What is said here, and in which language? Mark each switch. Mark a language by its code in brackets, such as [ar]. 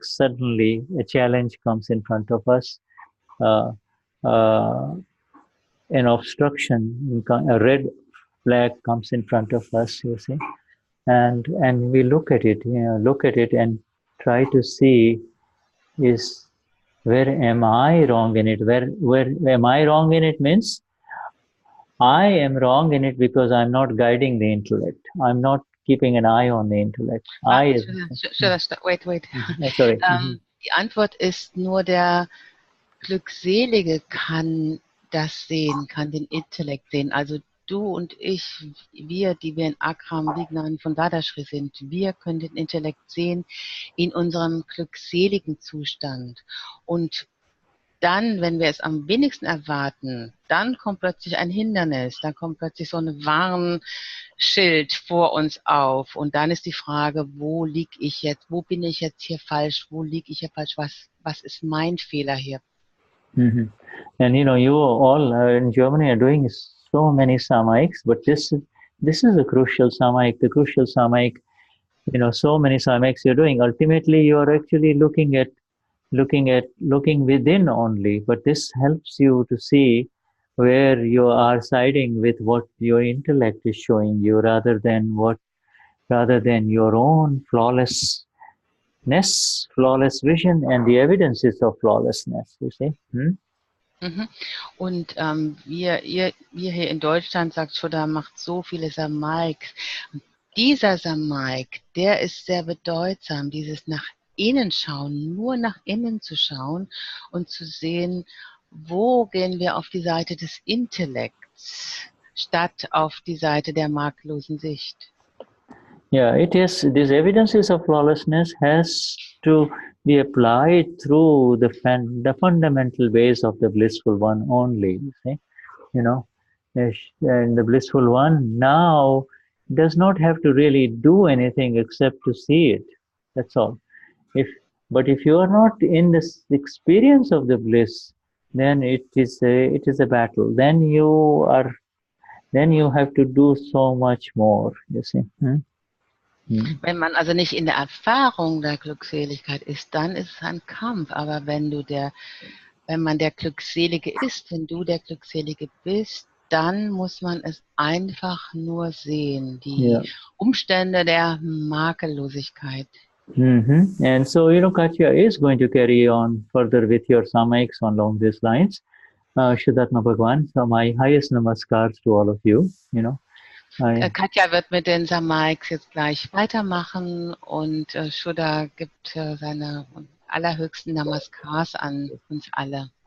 [en] Suddenly a challenge comes in front of us, uh, an obstruction, a red flag comes in front of us, you see, and we look at it, and try to see, is where am I wrong in it? Where am I wrong in it means I am wrong in it because I'm not guiding the intellect. I'm not keeping an eye on the intellect. Wait. Sorry. [de] Die Antwort ist, nur der Glückselige kann das sehen, kann den Intellekt sehen. Also du und ich, wir, die wir in Akram Vignan von Dadashri sind, wir können den Intellekt sehen in unserem glückseligen Zustand. Und dann, wenn wir es am wenigsten erwarten, dann kommt plötzlich ein Hindernis, dann kommt plötzlich so ein Warnschild vor uns auf. Und dann ist die Frage, wo liege ich jetzt, wo bin ich jetzt hier falsch, wo liege ich hier falsch, was ist mein Fehler hier? Mm-hmm. [en] And you all in Germany are doing so many samaiks, but this is a crucial samaik. The crucial samaik, so many samaiks you're doing. Ultimately, you are actually looking within only. But this helps you to see where you are siding with what your intellect is showing you, rather than your own flawless vision and the evidences of flawlessness, you see. Mhm. [de] Und wir hier in Deutschland, sagt Shuddha, macht so viele Samaiks. Und dieser Samaik, der ist sehr bedeutsam, dieses nach innen schauen, nur nach innen zu schauen und zu sehen, wo gehen wir auf die Seite des Intellekts, statt auf die Seite der makellosen Sicht. [en] Yeah, it is. These evidences of flawlessness has to be applied through the fundamental ways of the blissful one only. You see, and the blissful one now does not have to really do anything except to see it. That's all. But if you are not in this experience of the bliss, then it is a battle. Then you have to do so much more. You see. [de] Wenn man also nicht in der Erfahrung der Glückseligkeit ist, dann ist es ein Kampf. Aber wenn man der Glückselige ist, wenn du der Glückselige bist, dann muss man es einfach nur sehen, die Umstände der Makellosigkeit. Mm-hmm. [en] And so, Katya is going to carry on further with your samaiks along these lines. Shuddhatma Bhagwan, so my highest namaskars to all of you, [de] Katja wird mit den Samaiks jetzt gleich weitermachen und Shuddha gibt seine allerhöchsten Namaskars an uns alle.